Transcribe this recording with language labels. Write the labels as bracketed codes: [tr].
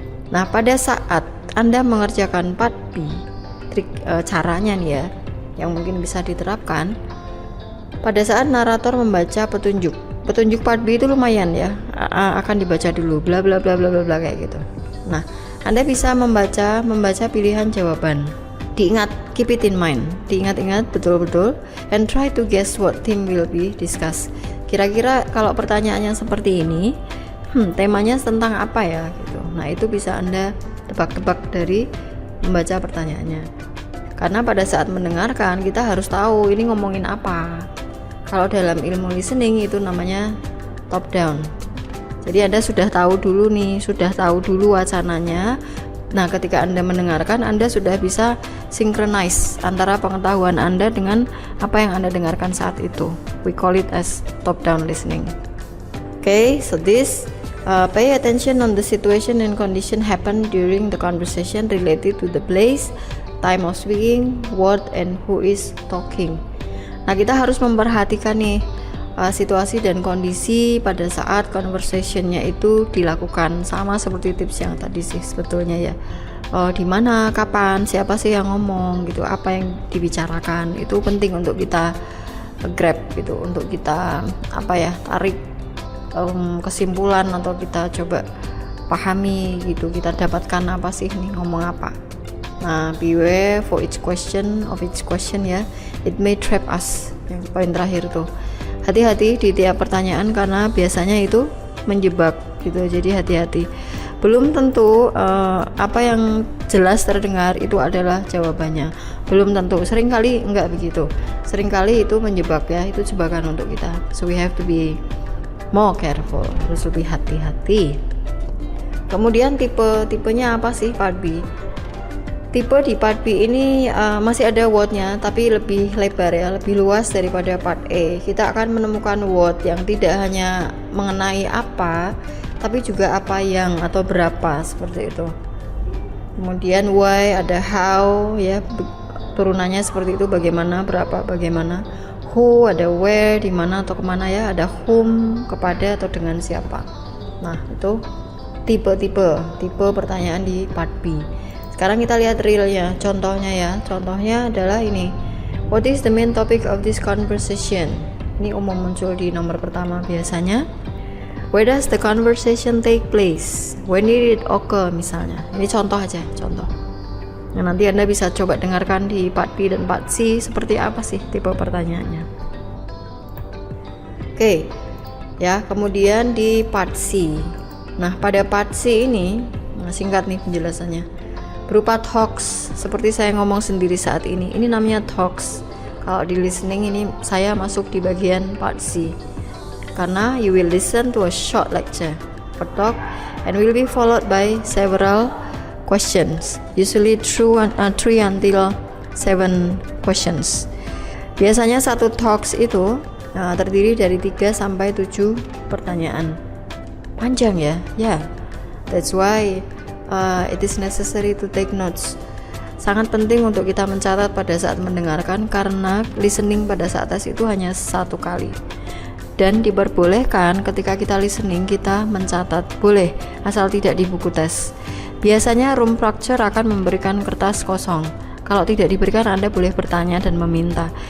[id] Nah, pada saat Anda mengerjakan part B, trik caranya nih ya, yang mungkin bisa diterapkan, pada saat narator membaca petunjuk part B itu lumayan ya, akan dibaca dulu bla bla bla bla bla kayak gitu. Nah, Anda bisa membaca pilihan jawaban. Diingat, [en] keep it in mind, [id] diingat-ingat betul-betul, [en] and try to guess what theme will be discussed. [id] Kira-kira kalau pertanyaannya seperti ini, temanya tentang apa ya gitu. Nah, itu bisa Anda tebak-tebak dari membaca pertanyaannya. Karena pada saat mendengarkan kita harus tahu ini ngomongin apa. Kalau dalam ilmu listening itu namanya top down. Jadi Anda sudah tahu dulu wacananya. Nah, ketika Anda mendengarkan, Anda sudah bisa synchronize antara pengetahuan Anda dengan apa yang Anda dengarkan saat itu. [en] We call it as top down listening. Okay, so this pay attention on the situation and condition happen during the conversation related to the place, time of speaking, word, and who is talking. [id] Nah, kita harus memperhatikan nih situasi dan kondisi pada saat conversationnya itu dilakukan, sama seperti tips yang tadi sih sebetulnya ya. Di mana, kapan, siapa sih yang ngomong gitu, apa yang dibicarakan, itu penting untuk kita grab gitu, untuk kita tarik kesimpulan atau kita coba pahami gitu, kita dapatkan apa sih nih, ngomong apa. [en] Nah, beware for each question ya, it may trap us. [id] Yang poin terakhir tuh, hati-hati di tiap pertanyaan karena biasanya itu menjebak gitu. Jadi hati-hati. Belum tentu apa yang jelas terdengar itu adalah jawabannya. Belum tentu. Seringkali enggak begitu. Seringkali itu menjebak ya, itu jebakan untuk kita. [en] So we have to be more careful. [id] Harus lebih hati-hati. Kemudian tipenya apa sih part B? Tipe di part B ini masih ada wordnya, tapi lebih lebar ya, lebih luas daripada part A. Kita akan menemukan word yang tidak hanya mengenai apa, tapi juga apa yang atau berapa, seperti itu. Kemudian why, ada how ya, turunannya seperti itu, bagaimana, berapa, bagaimana. Who, ada where, di mana atau kemana ya, ada whom, kepada atau dengan siapa. Nah, itu tipe pertanyaan di part B. Sekarang kita lihat realnya, contohnya ya. Contohnya adalah ini. [en] What is the main topic of this conversation? [id] Ini umum muncul di nomor pertama biasanya. [en] Where does the conversation take place? When did it occur [id] misalnya. Ini contoh aja, contoh. Nah, nanti Anda bisa coba dengarkan di part B dan part C seperti apa sih tipe pertanyaannya. Oke. Ya, kemudian di part C. Nah, pada part C ini, singkat nih penjelasannya. Berupa talks, seperti saya ngomong sendiri saat ini. Ini namanya talks. Kalau di listening ini saya masuk di bagian part C. [en] Karena you will listen to a short lecture, a talk, and will be followed by several questions. Usually 3 until 7 questions. [id] Biasanya satu talks itu terdiri dari 3 sampai 7 pertanyaan. Panjang ya? Ya. [en] That's why it is necessary to take notes. [id] Sangat penting untuk kita mencatat pada saat mendengarkan, karena listening pada saat tes itu hanya 1 kali. Dan diperbolehkan ketika kita listening kita mencatat, boleh, asal tidak di buku tes. Biasanya room structure akan memberikan kertas kosong. Kalau tidak diberikan, Anda boleh bertanya dan meminta.